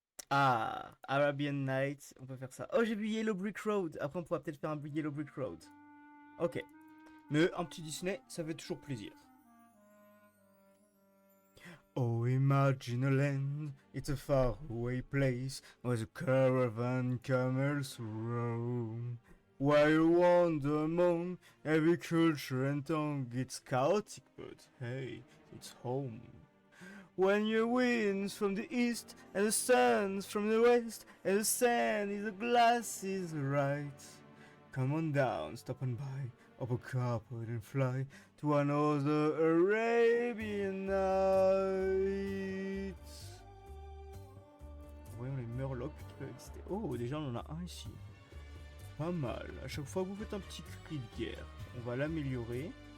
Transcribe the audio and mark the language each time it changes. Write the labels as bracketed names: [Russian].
[French] Ah, Arabian Nights, on peut faire ça. Oh, j'ai vu Yellow Brick Road. Après, on pourra peut-être faire un Yellow Brick Road. Ok. Mais un petit Disney, ça fait toujours plaisir. [English] Oh, imagine a land, it's a faraway place, where the caravan camels roam. While you wander among every culture and tongue, it's chaotic, but hey, it's home. When your winds from the east and the suns from the west, and the sand is the glass is right. Come on down, stop on by, up a carpet and fly to another Arabian night. [French] Voyons les murlocs qui peuvent exister. Oh, déjà on en a un ici. Pas mal. À chaque fois que vous faites un petit cri de guerre, on va l'améliorer.